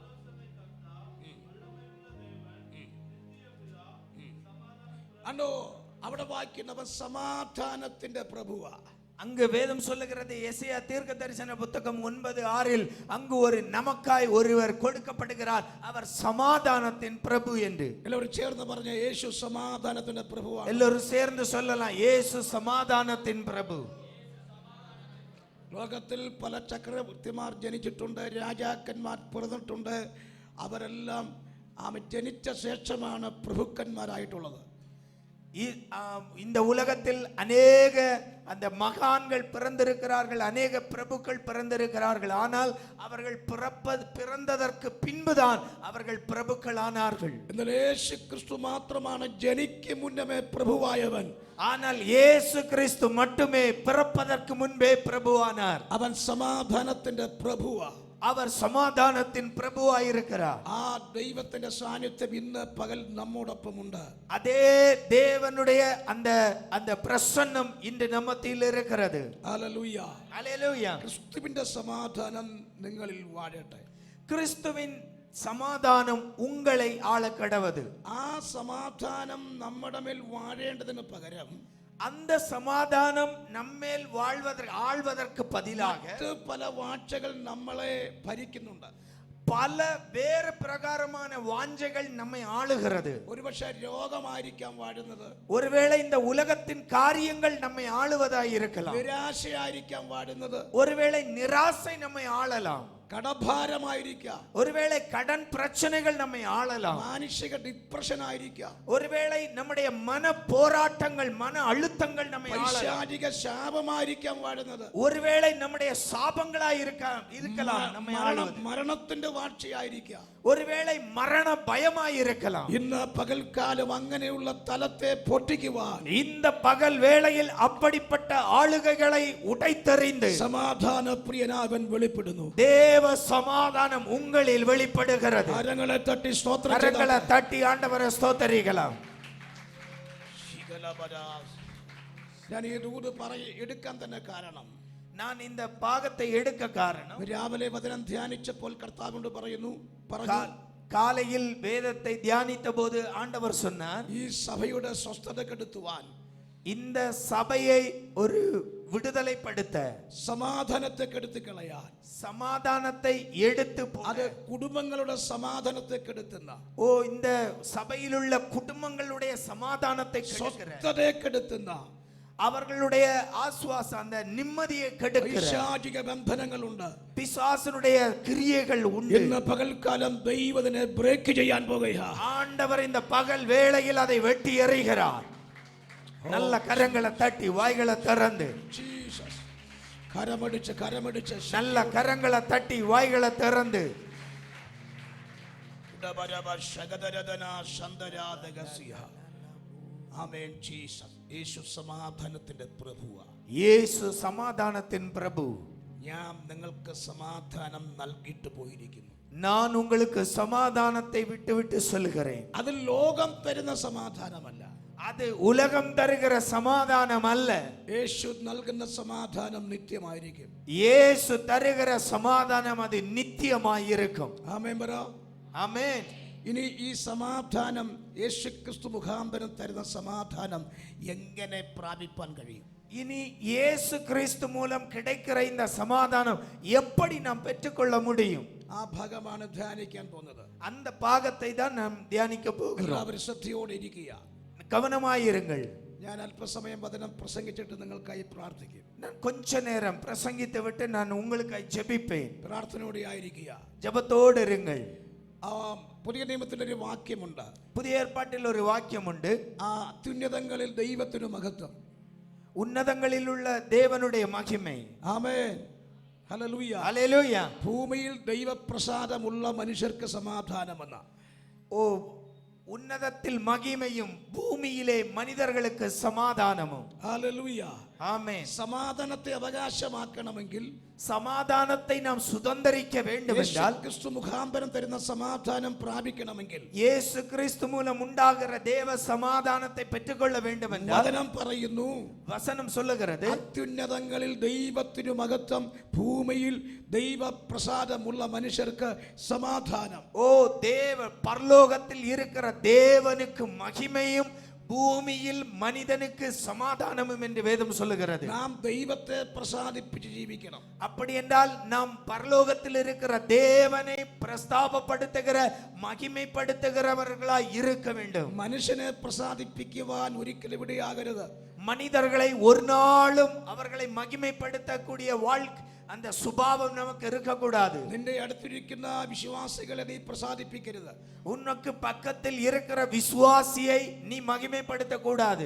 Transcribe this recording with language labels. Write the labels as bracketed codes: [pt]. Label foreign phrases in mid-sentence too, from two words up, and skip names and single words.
[ml] അണ്ടോ അവിടെ വായിക്കുന്നവൻ സമാധാനത്തിന്റെ പ്രഭുവാ. [ta] அங்கு வேதம் சொல்லுகிறது எசேயா தீர்க்க தரிசன புத்தகம் 9:6 அங்கு ஒரு நமக்காய் ஒருவர் கொடுக்கப்படுகிறார், அவர் சமாதானத்தின் பிரபு என்று. எல்லாரும் சேர்ந்து பாருங்க, இயேசு சமாதானத்தின் பிரபுவா. எல்லாரும் சேர்ந்து சொல்லலாம், இயேசு சமாதானத்தின் பிரபு. [ml] ലോകത്തിൽ പല ചക്രവർത്തിമാർ ജനിച്ചിട്ടുണ്ട്, രാജാക്കന്മാർ പിറന്നിട്ടുണ്ട്. അവരെല്ലാം ജനിച്ച ശേഷമാണ് പ്രഭുക്കന്മാരായിട്ടുള്ളത്. [ta] இந்த உலகத்தில் அநேக அந்த மகான்கள் பிறந்திருக்கிறார்கள், அநேக பிரபுக்கள் பிறந்திருக்கிறார்கள். ஆனால் அவர்கள் பிறந்ததற்கு பின்புதான் அவர்கள் பிரபுக்கள் ஆனார்கள். [ml] യേശു ക്രിസ്തു മാത്രമാണ് ജനിക്കു മുന്നമേ പ്രഭുവായവൻ. [ta] ஆனால் இயேசு கிறிஸ்து மட்டுமே பிறப்பதற்கு முன்பே பிரபுவானார். [ml] അവൻ സമാധാനത്തിൻ പ്രഭുവാ. [ta] அவர் சமாதானத்தின் பிரபுவாய் இருக்கிறார். [ml] ആ ദൈവത്തിന്റെ സാന്നിധ്യം ഇന്ന് പകൽ നമ്മോടൊപ്പം ഉണ്ട്. [ta] அதே தேவனுடைய அந்த அந்த பிரசன்னம் இன்று நம்மத்தில் இருக்கிறது. [ml] ഹല്ലേലൂയ, [ta] ஹல்லேலூயா. [ml] ക്രിസ്തുവിന്റെ സമാധാനം നിങ്ങളിൽ വാഴട്ടെ. [ta] கிறிஸ்துவின் சமாதானம் உங்களை ஆள கடவது. [ml] ആ സമാധാനം നമ്മുടെ മേൽ വാഴേണ്ടതിന് പകരം [ta] அந்த சமாதானம் நம்மேல் ஆள்வதற்கு பதிலாக [ml] പല വാഴ്ചകൾ നമ്മളെ ഭരിക്കുന്നുണ്ട്. [ta] பல வேறு பிரகாரமான வாஞ்சைகள் நம்மை ஆளுகிறது. [ml] ഒരുപക്ഷെ രോഗമായിരിക്കാം വാഴുന്നത്, [ta] ஒருவேளை இந்த உலகத்தின் காரியங்கள் நம்மை ஆளுவதாய் இருக்கலாம். [ml] നിരാശയായിരിക്കാം വാഴുന്നത്, [ta] ஒருவேளை நிராசை நம்மை ஆளலாம். [ml] കടഭാരമായിരിക്കാം, [ta] ஒருவேளை கடன் பிரச்சனைகள் நம்மை ஆளலாம். [ml] മാനസിക ഡിപ്രഷൻ ആയിരിക്കാം, [ta] ஒருவேளை நம்முடைய மன போராட்டங்கள், மன அழுத்தங்கள் நம்மை ஆளலாம். [ml] പൈശാചിക ശാപമായിരിക്കാം വാഴുന്നത്, [ta] ஒருவேளை நம்முடைய சாபங்களாய் இருக்கலாம் நம்மை ஆளுவது. [ml] മരണത്തിന്റെ വാഴ്ചയായിരിക്കാം, [ta] ஒருவேளை மரண பயமாய் இருக்கலாம். [ml] ഇന്ന് പകൽക്കാലം അങ്ങനെയുള്ള തലത്തെ പൊട്ടിക്കുവാൻ [ta] இந்த பகல் வேளையில் அப்படிப்பட்ட ஆளுகைகளை உடைத்தெறிந்து [ml] സമാധാന പ്രിയനാവൻ വെളിപ്പെടുന്നു. [ta] தேவ சமாதானம் உங்களில் வெளிப்படுகிறது. [ml] കരങ്ങളെ തട്ടി സ്തോത്രം [ta] கரங்களை தட்டி ஆண்டவரை ஸ்தோத்தரிக்கலாம். [ml] ഞാൻ ഈ ദൂത് എടുക്കാൻ തന്നെ കാരണം, [ta] நான் இந்த பாகத்தை எடுக்க காரணம், [ml] രാവിലെ വചനം ധ്യാനിച്ചപ്പോൾ കർത്താവിനോട് പറഞ്ഞു, [ta] காலையில் வேதத்தை தியானித்த போது ஆண்டவர் சொன்னார், [ml] ഈ സഭയുടെ സ്വസ്ഥത കെടുത്തുവാൻ, [ta] இந்த சபையை ஒரு விடுதலைப்படுத்த, [ml] സമാധാനത്തെ കെടുത്തി കളയാൻ, [ta] சமாதானத்தை எடுத்து [ml] അത് കുടുംബങ്ങളുടെ സമാധാനത്തെ കെടുത്തുന്ന, [ta] ஓ இந்த சபையில் உள்ள குடும்பங்களுடைய சமாதானத்தை [ml] സ്വസ്ഥതയെ കെടുത്തുന്ന, [ta] அவர்களுடைய ஆசுவாசம் அந்த நிம்மதியை கெடுக்கிற [ml] പൈശാചിക ബന്ധനങ്ങളുണ്ട്, [ta] பிசாசனுடைய கிரியைகள் உண்டு. [ml] ഇന്ന് പകൽക്കാലം ദൈവത്തിനെ ബ്രേക്ക് ചെയ്യാൻ പോകുകയാ. [ta] ஆண்டவர் இந்த பகல் வேளையில் அதை வெட்டி எறிகிறார். நல்ல கரங்களை தட்டி வாய்களை திறந்து, [ml] കരമടിച്ച് [ta] நல்ல கரங்களை தட்டி வாய்களை திறந்து, [ml] ആമേൻ. ജീസസ്, യേശു സമാധാനത്തിന്റെ പ്രഭുവാ. യേശു സമാധാനത്തിൻ பிரபு. ഞാൻ നിങ്ങൾക്ക് സമാധാനം നൽകിയിട്ട് പോയിരിക്കുന്നു. [ta] நான் உங்களுக்கு சமாதானத்தை விட்டு சொல்கிறேன். [ml] அது ലോകം തരുന്ന സമാധാനമല്ല, [ta] அது உலகம் தருகிற சமாதானம் அல்ல. [ml] യേശു നൽകുന്ന സമാധാനം നിത്യമായിരിക്കും. [ta] இயேசு தருகிற சமாதானம் அது நித்தியமாய் இருக்கும். [ml] ആമേൻ പറ. [ta] ஆமென். [ml] ഇനി ഈ സമാധാനം, യേശു ക്രിസ്തു മുഖാന്തരം തരുന്ന സമാധാനം എങ്ങനെ പ്രാപിപ്പാൻ കഴിയും? [ta] இனி இயேசு கிறிஸ்து மூலம் கிடைக்கிற இந்த சமாதானம் எப்படி நாம் பெற்றுக்கொள்ள முடியும்? [ml] ആ ഭാഗമാണ് ധ്യാനിക്കാൻ പോകുന്നത്. [ta] அந்த பாகத்தை தான் நாம் தியானிக்க போகிறோம். [ml] എല്ലാവരും ശ്രദ്ധയോടെ ഇരിക്കുക, [ta] கவனமாயிருங்கள். [ml] ഞാൻ അല്പസമയം വചനം പ്രസംഗിച്ചിട്ട് നിങ്ങൾക്കായി പ്രാർത്ഥിക്കും. [ta] நான் கொஞ்ச நேரம் பிரசங்கித்து விட்டு நான் உங்களுக்காய் ஜெபிப்பேன். [ml] പ്രാർത്ഥനയോടെ ആയിരിക്കുക, [ta] ஜெபத்தோடு இருங்கள். [ml] പുതിയ നിയമത്തിലൊരു വാക്യമുണ്ട്, [ta] புதிய ஏற்பாட்டில் ஒரு வாக்கியம் உண்டு. [ml] അത്യുന്നതങ്ങളിൽ ദൈവത്തിനു മഹത്വം, [ta] உன்னதங்களில் உள்ள தேவனுடைய மகிமை. [ml] ആമേൻ. ഹല്ലേലൂയ, [ta] ஹல்லேலூயா. [ml] ഭൂമിയിൽ ദൈവപ്രസാദമുള്ള മനുഷ്യർക്ക് സമാധാനമെന്ന. [ta] ஓ உன்னதத்தில் மகிமையும் பூமியிலே மனிதர்களுக்கு சமாதானமும். [ml] ഹല്ലേലൂയ, [ta] ஆமென். [ml] സമാധാനത്തെ അവകാശമാക്കണമെങ്കിൽ, [ta] சமாதானத்தை நாம் சுதந்தரிக்க வேண்டும் என்றால், [ml] ക്രിസ്തു മുഖാന്തരം തരുന്ന സമാധാനം പ്രാപിക്കണമെങ്കിൽ, [ta] இயேசு கிறிஸ்து மூலம் உண்டாகிற தேவ சமாதானத்தை பெற்றுக்கொள்ள வேண்டும் என்றால், [ml] വചനം പറയുന്നു, [ta] வசனம் சொல்லுகிறது, [ml] അത്യുന്നതങ്ങളിൽ ദൈവത്തിനു മഹത്വം, ഭൂമിയിൽ ദൈവപ്രസാദമുള്ള മനുഷ്യർക്ക് സമാധാനം. [ta] ஓ தேவ பரலோகத்தில் இருக்கிற தேவனுக்கு மகிமையும், பூமியில் மனிதனுக்கு சமாதானமும் என்று வேதம் சொல்லுகிறது. [ml] നാം ദൈവത്തെ പ്രസാദിപ്പിച്ച് ജീവിക്കണം. [ta] அப்படி என்றால் நாம் பரலோகத்தில் இருக்கிற தேவனை பிரஸ்தாபப்படுத்துகிற மகிமைப்படுத்துகிறவர்களாய் இருக்க வேண்டும். [ml] മനുഷ്യനെ പ്രസാദിപ്പിക്കുവാൻ ഒരിക്കലും ഇടയാകരുത്. [ta] மனிதர்களை ஒரு நாளும் அவர்களை மகிமைப்படுத்தக்கூடிய வாழ்க்கை அந்த சுபாவம் நமக்கு இருக்கக்கூடாது. [ml] നിന്റെ അടുത്തിരിക്കുന്ന വിശ്വാസികളെ നീ പ്രസാദിപ്പിക്കരുത്. [ta] உனக்கு பக்கத்தில் இருக்கிற விசுவாசியை நீ மகிமைப்படுத்த கூடாது.